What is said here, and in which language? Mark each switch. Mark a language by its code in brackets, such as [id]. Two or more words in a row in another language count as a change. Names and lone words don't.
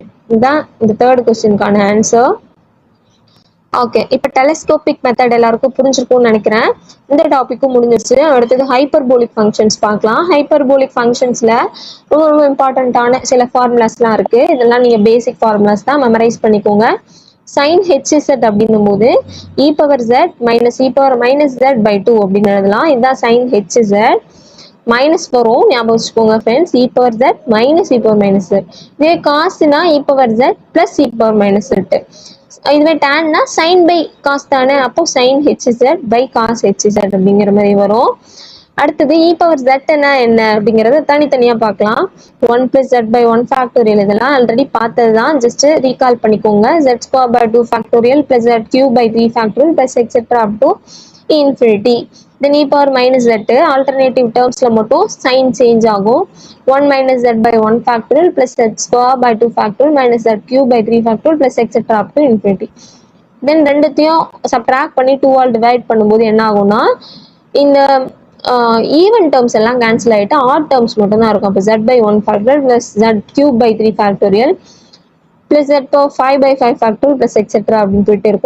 [ta] இதுதான் இந்த தேர்ட் கொஸ்டினுக்கான ஆன்சர். ஓகே, இப்போ [en] telescopic method [ta] எல்லாருக்கும் புரிஞ்சிருக்கும்னு நினைக்கிறேன். இந்த டாபிக்கும் முடிஞ்சிருச்சு. அடுத்தது [en] hyperbolic functions [ta] பார்க்கலாம். ஹைப்பர்போலிக் ஃபங்க்ஷன்ஸ்ல ரொம்ப ரொம்ப இம்பார்ட்டன்டான சில ஃபார்முலாஸ்லாம் இருக்கு. இதெல்லாம் நீங்க [en] basic formulas [ta] தான், மெமரைஸ் பண்ணிக்கோங்க. [en] sin hz [ta] அப்படின்னும் போது [en] e power z minus e power minus z by 2 [ta] அப்படின்னு எழுதலாம். [en] இதுதான் sin hz. [ta] மைனஸ் வரும், ஞாபகம் வச்சுக்கோங்க ஃப்ரெண்ட்ஸ். [en] e power z minus e power minus z. [ta] இதே காஸ்னா [en] e power z plus e power minus z. இதுவே tanனா sin by cos [ta] தானே, அப்போ [en] sin hz by cos hz [ta] அப்படிங்கிற மாதிரி வரும். அடுத்தது [en] e power z [ta] என்ன அப்படிங்கறத தனித்தனியா பார்க்கலாம். [en] 1 plus z by 1 factorial [ta] இதெல்லாம் ஆல்ரெடி பார்த்ததுதான், ஜஸ்ட் ரீகால் பண்ணிக்கோங்க. [en] z square by 2 factorial plus z cube by 3 factorial plus etc up to infinity. then e power minus z alternative termsல மட்டும் sign change ஆகும். 1 minus z by 1 factorial plus z square by 2 factorial minus z cube by 3 factorial plus etc up to infinity. [ta] then ரெண்டுத்தையும் subtract பண்ணி 2 ஆல் டிவைட் பண்ணும்போது என்ன ஆகும்னா இந்த [en] even terms [ta] எல்லாம் கேன்சல் ஆகிட்டு [en] odd terms [ta] மட்டும் தான் இருக்கும். [en] அப்போ z/1 factorial plus z³ 3 factorial plus z⁵5/5 factorial plus etcetera [ta] அப்படின்னு போயிட்டு இருக்கும்.